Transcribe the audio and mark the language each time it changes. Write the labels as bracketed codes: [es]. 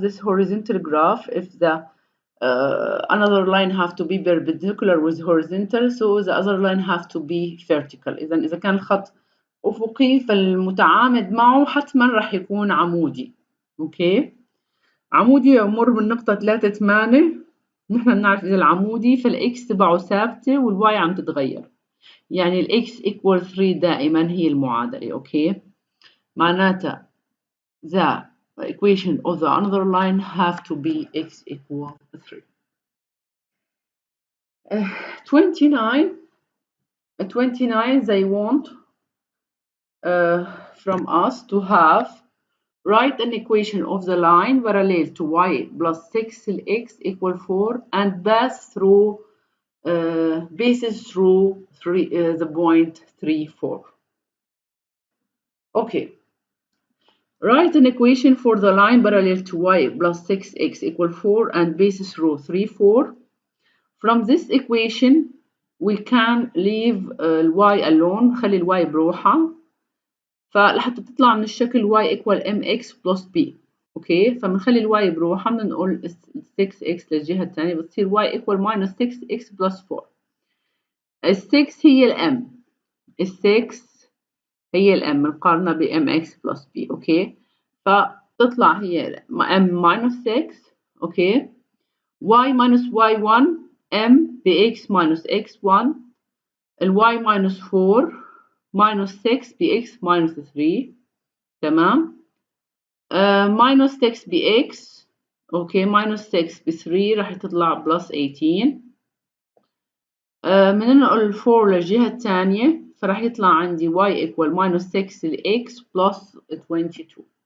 [en] This horizontal graph, if the another line have to be perpendicular with horizontal, so the other line have to be vertical. [ar] إذا كان الخط أفقي فالمتعامد معه حتما راح يكون عمودي. أوكي. عمودي يمر من نقطة 3 8. نحن بنعرف إذا العمودي فالإكس تبعه ثابتة والواي عم تتغير. يعني الإكس equal 3 دائما هي المعادلة. أوكي. [en] معناتها the equation of the another line have to be x equal 3. 29 they want from us to have write an equation of the line parallel to y plus 6 x equal 4 and pass through bases through the point 3 4. Okay. Write an equation for the line parallel to y plus 6x equal 4 and basis through 3 4. From this equation, we can leave y alone، [ar] خلي الواي بروحها، فلحتى تطلع من الشكل [en] y equal mx plus b. [ar] اوكي، فبنخلي الواي بروحها، بدنا نقول 6x للجهة الثانية بتصير y equal minus 6x plus 4. ال 6 هي ال m، ال 6 هي ال m مقارنة ب mx plus b. اوكي، فتطلع هي m minus 6. اوكي، y minus y1 m ب x minus x1، ال y minus 4 minus 6 ب x minus 3. تمام. minus 6 ب x. اوكي، minus 6 ب 3 راح تطلع plus 18. بننقل ال 4 للجهة الثانية، فراح يطلع عندي y equal minus 6 ل x plus 22.